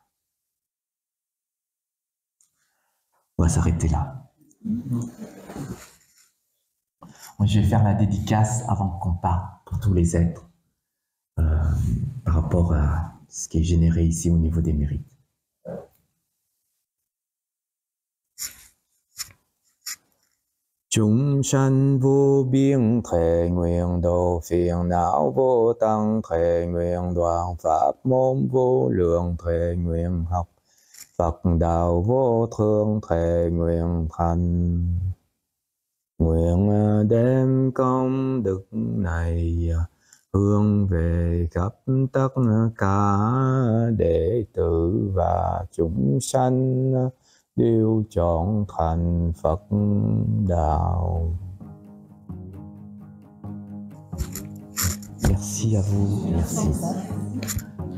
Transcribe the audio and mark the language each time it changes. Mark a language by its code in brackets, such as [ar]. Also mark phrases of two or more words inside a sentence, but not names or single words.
[fr] On va s'arrêter là. Je vais faire la dédicace avant qu'on parte pour tous les êtres par rapport à ce qui est généré ici au niveau des mérites. [vi] Chúng sanh vô biên thệ nguyện độ phiền não vô tăng thệ nguyện đoạn pháp môn vô lượng thệ nguyện học Phật đạo vô thượng thệ nguyện thành. Nguyện đem công đức này hướng về khắp tất cả đệ tử và chúng sanh đều chọn thành Phật đạo. [fr] Merci à vous. Merci.